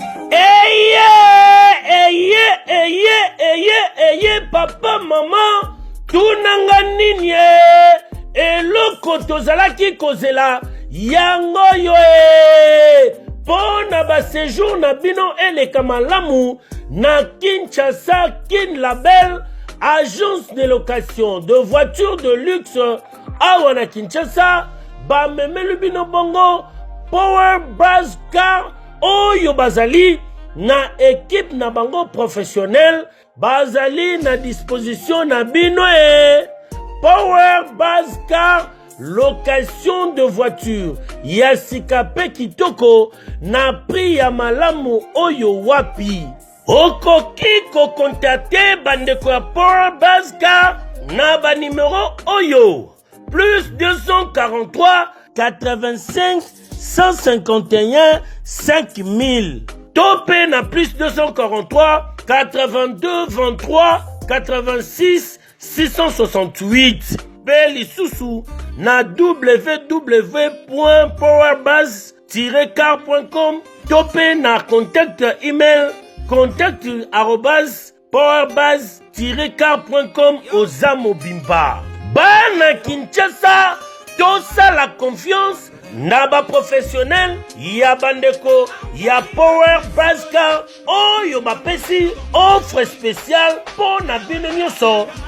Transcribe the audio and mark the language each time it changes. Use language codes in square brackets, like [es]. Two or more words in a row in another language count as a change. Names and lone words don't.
[ln] Eye, eye, eye, eye, eye, papa, maman, tunanga nini, eh ? Eloko tozalaki kozela yango yo, eh. Mpo na ba séjour na bino eleka malamu na Kinshasa, Kin Label, [fr] agence de location de voitures de luxe [ln] awa na [fr] Kinshasa. [ln] Bamemeli bino bongo Power Buzz Car oyo bazali na équipe na bango professionnel, bazali na disposition na bino, eh. Power Buzz Car, [fr] location de voiture [ln] ya sika pe kitoko na prix ya malamu oyo wapi. Okoki kokontakte bandeko ya Power Buzz Car na ba numero oyo, [fr] plus deux cent quarante-trois, quatre-vingt-cinq, cent cinquante et un, cinq mille, [ln] to pe na [fr] plus deux cent quarante-trois, quatre-vingt-six, six cent soixante-huit. [ln] Pe lisusu na [fr] w w w point power buzz tiret car point com, [ln] to pe na [fr] contact email, contact arobase powerbase tiret car point com, [ln] oza mobimba. Bana Kinshasa, tosala confiance na ba professionnel ya bandeko ya Power Base Car oyo bapesi [fr] offre spéciale [ln] mpo na bino nyonso.